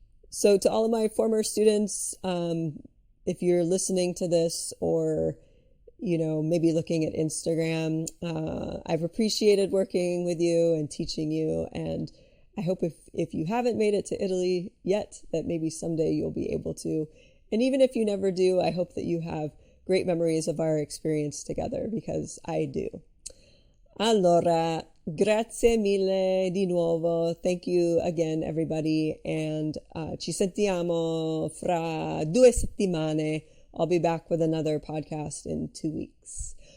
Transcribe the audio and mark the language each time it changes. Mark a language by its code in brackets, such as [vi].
[en] So to all of my former students, if you're listening to this or maybe looking at Instagram, I've appreciated working with you and teaching you, and I hope if you haven't made it to Italy yet, that maybe someday you'll be able to. And even if you never do, I hope that you have great memories of our experience together, because I do. [it] Allora, grazie mille di nuovo. [en] Thank you again, everybody. [it] And ci sentiamo fra 2 settimane. [en] I'll be back with another podcast in 2 weeks.